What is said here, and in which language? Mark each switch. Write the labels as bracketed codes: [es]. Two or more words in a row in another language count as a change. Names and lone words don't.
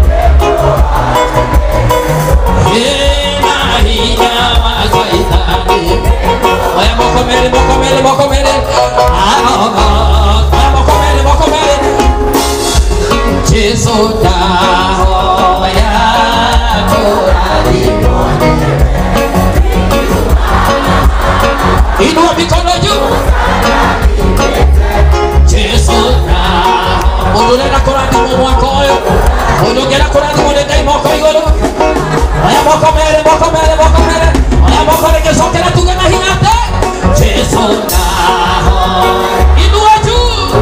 [ki] na hinya wa caitani oya moko merĩ moko merĩ moko merĩ Jesũ ndahoya kũrathimwo [sw] inua mikono juu [ki] Jesũ ndahoya mũndũ ũrenda kũrathimwo mwaka ũyũ mũndũ ũngĩenda kũrathimwo nĩ Ngai moko igũrũ oya moko merĩ oya moko rĩngĩcokera tuge na hinya atĩ Jesũ ndahoya [sw] inua juu